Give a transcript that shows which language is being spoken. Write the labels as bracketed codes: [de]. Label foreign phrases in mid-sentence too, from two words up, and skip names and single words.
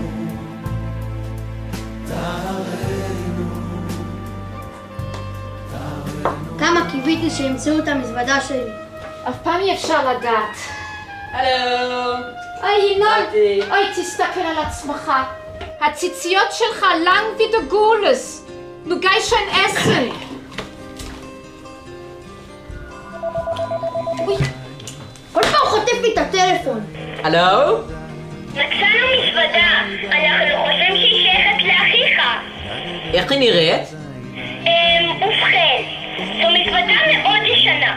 [he] תארנו. כמה קיוויתי שימצאו את המזוודה שלי. אף פעם אי אפשר לדעת. הלו. אוי ינון, אוי תסתכל על עצמך. הציציות שלך [de] lang wie der Gules. Du gehst schon essen. [he] אוי, כל פעם חוטף לי את הטלפון. הלו? מצאנו מזוודה. אנחנו חושבים שהיא שייכת לאחיך. איך היא נראית? ובכן, זו מזוודה מאוד ישנה.